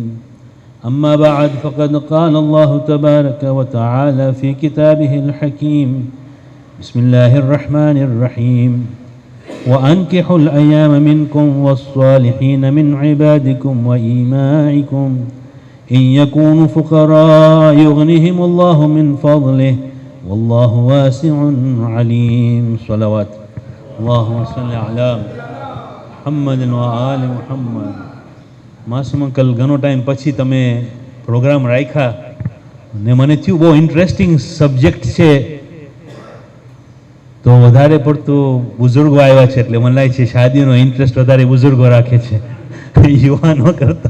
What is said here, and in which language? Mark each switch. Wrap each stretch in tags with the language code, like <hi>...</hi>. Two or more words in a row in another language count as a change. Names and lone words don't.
<ar>أما بعد فقد قال الله تبارك وتعالى في كتابه الحكيم بسم الله الرحمن الرحيم وأنكحوا الأيام منكم والصالحين من عبادكم وإيمائكم إن يكونوا فقراء يغنهم الله من فضله والله واسع عليم. صلوات اللهم صل على محمد وآل محمد.</ar> <gu>માસુમ અંકલ ઘણો ટાઈમ પછી તમે પ્રોગ્રામ રાખ્યા ને મને થયું બહુ</gu> <en>interesting subject</en> <gu>છે તો વધારે પડતું બુઝુર્ગો આવ્યા છે એટલે મને લાગે છે શાદીનો ઇન્ટરેસ્ટ વધારે બુઝુર્ગો રાખે છે યુવાનો કરતા.</gu>